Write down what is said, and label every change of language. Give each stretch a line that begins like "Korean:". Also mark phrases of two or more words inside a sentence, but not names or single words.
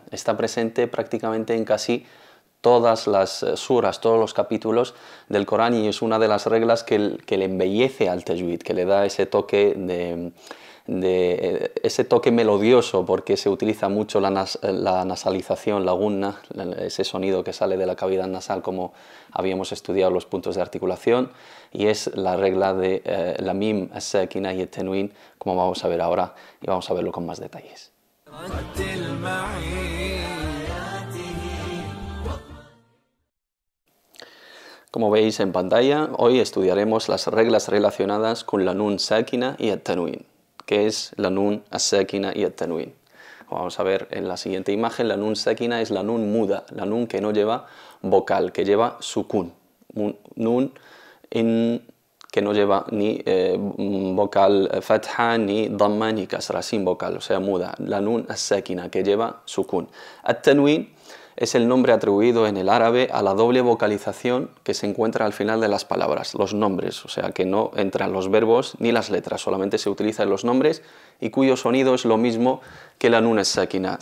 Spanish: Está presente prácticamente en casi todas las suras, todos los capítulos del Corán, y es una de las reglas que le embellece al tajwid, que le da ese toque ese toque melodioso, porque se utiliza mucho la nasalización, la gunna, ese sonido que sale de la cavidad nasal, como habíamos estudiado los puntos de articulación, y es la regla de la
Arabic: الميم الساكنة
Spanish: y el tenwin, como vamos a ver ahora, y vamos a verlo con más detalles. Como veis en pantalla, hoy estudiaremos las reglas relacionadas con la
Arabic: نون ساكنة
Spanish: y el tenwin. ¿Qué es la
Arabic: النون الساكنة
Spanish: y el tenwin? Vamos a ver en la siguiente imagen. La
Arabic: نون ساكنة
Spanish: es la nun muda, la nun que no lleva vocal, que lleva sukun. Nun que no lleva ni vocal fatha, ni dhamma, ni kasra, sin vocal, o sea, muda. La
Arabic: النون الساكنة,
Spanish: que lleva sukun. At-tenwin es el nombre atribuido en el árabe a la doble vocalización que se encuentra al final de las palabras, los nombres, o sea que no entran los verbos ni las letras, solamente se utilizan los nombres, y cuyo sonido es lo mismo que la
Arabic: النون الساكنة.